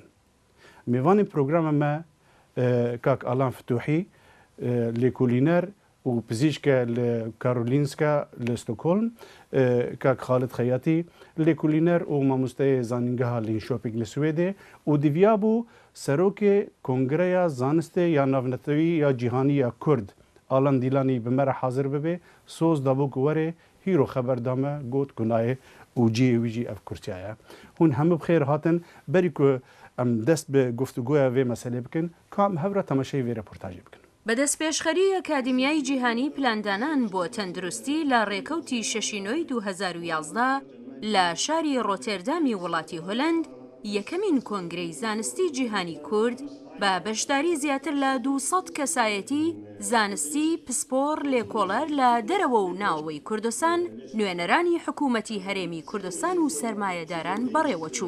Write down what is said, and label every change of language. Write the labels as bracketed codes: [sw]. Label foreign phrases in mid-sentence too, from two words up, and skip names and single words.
[ku] Mêvanên programa me Kak Alan Fituhî, lêkolîner û pizîşke li Karolinska li Stockholm, Kak Xalid Xeyatî, lêkolîner û mamosteyê zanîngeha Linköping li Swêdê û diviya bû serokê Kongreya Zanistê ya Navnetewî ya Cîhanî ya Kurd Alan Dîlanî bi me re hazir bibe, soz dabû ku werê hîro xeber da me got ku nayê û ciyê wî jî ev kursiya ye. Hûn hemû bi xêr hatin berî ku em dest bi guftugûya vê meselê bikin, kam hevra temaşeyê vê reportajê bikin. [ckb] بەدەستپێشخەری ئەکادمیای جیهانی پلاندانان بۆ تەندروستی لە ڕێکەوتی شەشینۆی 2011 لە شاری ڕۆتێردامی وڵاتی هۆلەند یەکەمین کۆنگرەی زانستی جیهانی کورد بە بەشداری زیاتر لە 200 کەسایەتی زانستی پسپۆر لێکۆڵەر لە دەرەوە و ناوەوەی کوردستان نوێنەرانی حکوومەتی هەرێمی کوردستان و سەرمایەداران بەڕێوەچوو.